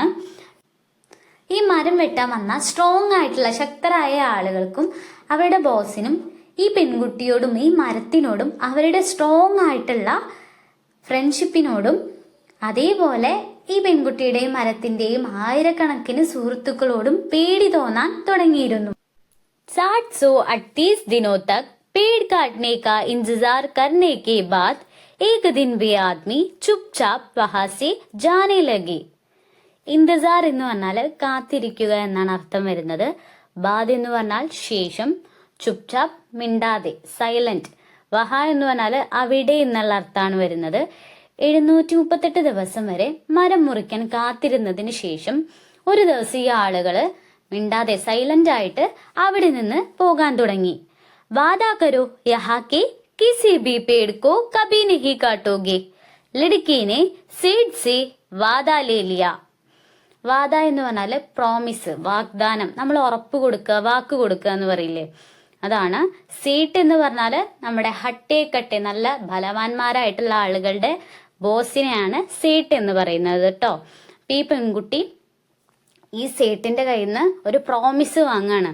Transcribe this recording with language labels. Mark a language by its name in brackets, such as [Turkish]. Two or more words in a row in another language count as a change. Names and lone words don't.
[Malayalam] ഈ മരം വെട്ടാൻ വന്ന സ്ട്രോങ് ആയിട്ടുള്ള ശക്തരായ ആളുകൾക്കും അവരുടെ ബോസിനും ഈ പെൺകുട്ടിയോടും ഈ മരത്തിനോടും അവരുടെ സ്ട്രോങ് ആയിട്ടുള്ള ഫ്രണ്ട്ഷിപ്പിനോടും അതേപോലെ ഈ പെൺകുട്ടിയുടെയും മരത്തിന്റെയും ആയിരക്കണക്കിന് സുഹൃത്തുക്കളോടും പേടി തോന്നാൻ തുടങ്ങിയിരുന്നു. [Hindi] 738 दिनों तक पेड़ काटने का इंतजार करने के बाद एक दिन वे आदमी चुपचाप वहां से जाने लगे. [Malayalam] ഇന്തിസാർ എന്ന് പറഞ്ഞാൽ കാത്തിരിക്കുക എന്നാണ് അർത്ഥം വരുന്നത്. ബാദ് എന്ന് പറഞ്ഞാൽ ശേഷം, ചുപ്ചാപ്പ് മിണ്ടാതെ, സൈലന്റ്. വഹ എന്ന് പറഞ്ഞാൽ അവിടെ എന്നുള്ള അർത്ഥമാണ് വരുന്നത്. 738 ദിവസം വരെ മരം മുറിക്കാൻ കാത്തിരുന്നതിന് ശേഷം ഒരു ദിവസം ഈ ആളുകള് മിണ്ടാതെ സൈലന്റ് ആയിട്ട് അവിടെ നിന്ന് പോകാൻ തുടങ്ങി. [Hindi] वादा करो यहाँ के किसी भी പേड़ को कभी नहीं काटोगे. लड़की ने सेठ से वादा ले लिया. [Malayalam] വാദ എന്ന് പറഞ്ഞാല് പ്രോമിസ്, വാഗ്ദാനം, നമ്മൾ ഉറപ്പ് കൊടുക്കുക, വാക്ക് കൊടുക്കുക എന്ന് പറയില്ലേ, അതാണ്. സീട്ട് എന്ന് പറഞ്ഞാല് നമ്മുടെ [Hindi] हट्टे कट्टे, [Malayalam] നല്ല ബലവാന്മാരായിട്ടുള്ള ആളുകളുടെ ബോസിനെയാണ് സേട്ട് എന്ന് പറയുന്നത് കേട്ടോ. ഈ പെൺകുട്ടി ഈ സേട്ടിന്റെ കയ്യിൽ നിന്ന് ഒരു പ്രോമിസ് വാങ്ങാണ്.